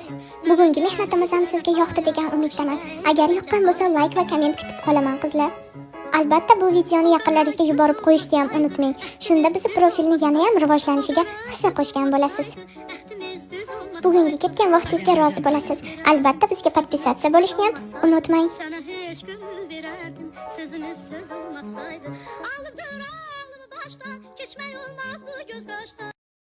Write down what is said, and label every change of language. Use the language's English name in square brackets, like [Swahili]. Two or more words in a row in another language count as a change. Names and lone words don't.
[Uzbek] Bugungi mehnatimiz ham sizga yoqdi degan umiddaman. Agar yoqqan bo'lsa, like va komment kutib qolaman qizlar. Albatta bu videoni yaqinlaringizga yuborib qo'yishni ham unutmang. Shunda bizni profilni yana ham rivojlanishiga hissa qo'shgan bo'lasiz. Bugungi ketgan vaqtingizga rozi bo'lasiz. Albatta bizga podpisatsiya bo'lishni ham unutmang. [Turkish] Sözümüz söz olmasaydı, aldım baştan, geçmey olmaz bu göz kaştan.